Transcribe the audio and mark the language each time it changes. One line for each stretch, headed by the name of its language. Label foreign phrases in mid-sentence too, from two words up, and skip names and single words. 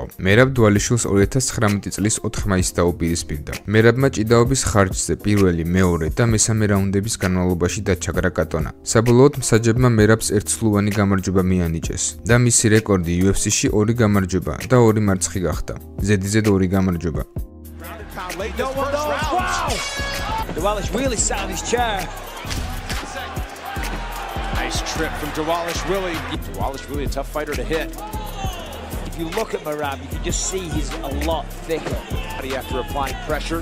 Georgian: მერაბ დვალიშვილს 2019 წლის 4 მაისს დაუპირისპირდა. მერაბმა ჭიდაობის ხარჯზე პირველი, მეორე და მესამე რაუნდების განმავლობაში დაჩაგრა კატონა. საბოლოოდ მსაჯებმა მერაბს ერთსვლოვანი გამარჯვება მიანიჭეს და მისი რეკორდი UFC-ში 2 გამარჯვება და 2 მარცხი გახდა. ზედიზედ 2 გამარჯვება.
English: Dvalishvili sat on his chair. Nice trip from Dvalishvili. Dvalishvili, a tough fighter to hit. If you look at Merab, you can just see he's a lot thicker. After applying pressure.